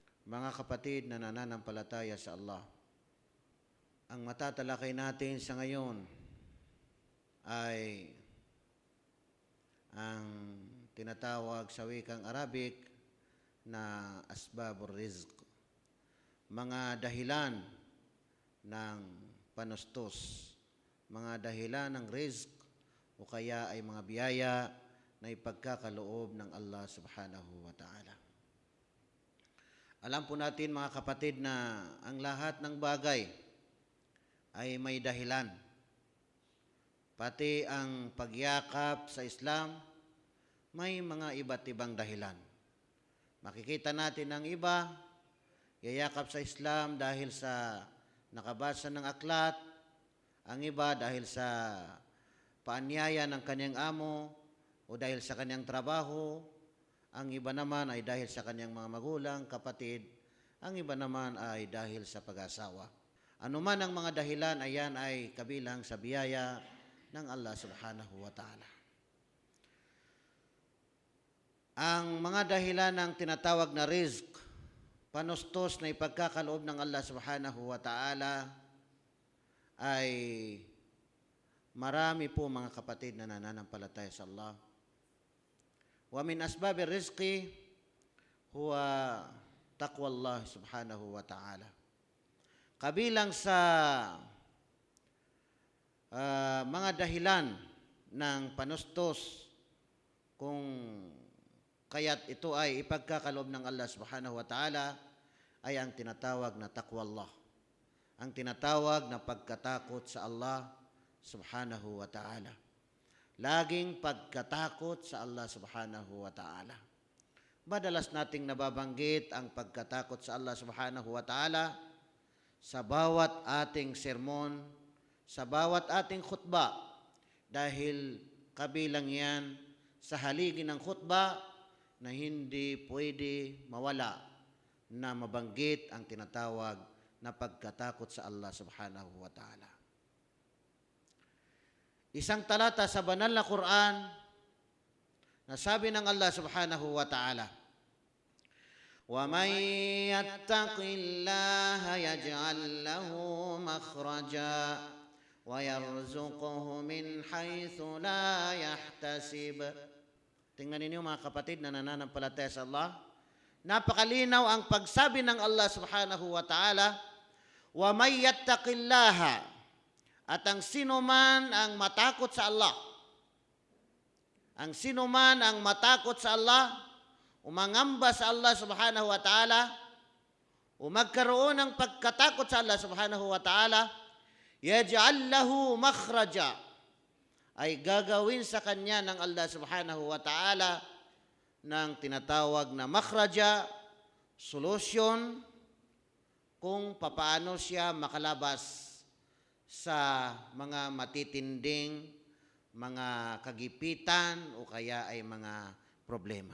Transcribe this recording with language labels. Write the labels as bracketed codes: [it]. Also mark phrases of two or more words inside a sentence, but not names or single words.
[tl] Mga kapatid na nananampalataya sa Allah, ang matatalakay natin sa ngayon ay ang tinatawag sa wikang Arabic na [ar] أسباب الرزق, [tl] mga dahilan ng panustos, mga dahilan ng rizq o kaya ay mga biyaya na ipagkakaloob ng Allah [ar] سبحانه وتعالى. [tl] Alam po natin mga kapatid na ang lahat ng bagay ay may dahilan. Pati ang pagyakap sa Islam may mga iba't ibang dahilan. Makikita natin ang iba, yayakap sa Islam dahil sa nakabasa ng aklat, ang iba dahil sa paanyaya ng kanyang amo o dahil sa kanyang trabaho, ang iba naman ay dahil sa kanyang mga magulang, kapatid, ang iba naman ay dahil sa pag-asawa. Ano man ang mga dahilan, ayan ay kabilang sa biyaya ng Allah [ar] سبحانه وتعالى. [tl] Ang mga dahilan ng tinatawag na rizq, panustos na ipagkakaloob ng Allah [ar] سبحانه وتعالى, [tl] ay marami po mga kapatid na nananampalataya sa Allah. [ar] ومن أسباب الرزق هو تقوى الله سبحانه وتعالى. [tl] Kabilang sa mga dahilan ng panustos kung kaya't ito ay ipagkakaloob ng Allah [ar] سبحانه وتعالى [tl] ay ang tinatawag na [ar] تقوى الله. [tl] Ang tinatawag na pagkatakot sa Allah [ar] سبحانه وتعالى. [tl] Laging pagkatakot sa Allah [ar] سبحانه وتعالى. [tl] Madalas nating nababanggit ang pagkatakot sa Allah [ar] سبحانه وتعالى [tl] sa bawat ating sermon, sa bawat ating khutba, dahil kabilang yan sa haligi ng khutba na hindi pwede mawala na mabanggit ang tinatawag na pagkatakot sa Allah [ar] سبحانه وتعالى. [tl] Isang talata sa banal na Quran na sabi ng Allah [ar] سبحانه وتعالى, وَمَنْ يَتَّقِ اللَّهَ يَجْعَلْ لَهُ مَخْرَجًا وَيَرْزُقْهُ مِنْ حَيْثُ لَا يَحْتَسِبُ. [tl] Tingnan ninyo mga kapatid na nananampalataya sa Allah. Napakalinaw ang pagsabi ng Allah [ar] سبحانه وتعالى, وَمَنْ يَتَّقِ اللَّهَ, [tl] at ang sino man ang matakot sa Allah, ang sino man ang matakot sa Allah, umangamba sa Allah [ar] سبحانه وتعالى, [tl] o magkaroon ng pagkatakot sa Allah [ar] سبحانه وتعالى, يجعل له مخرجا, [tl] ay gagawin sa kanya ng Allah [ar] سبحانه وتعالى [tl] ng tinatawag na makhraja, solusyon, kung papaano siya makalabas sa mga matitinding mga kagipitan o kaya ay mga problema.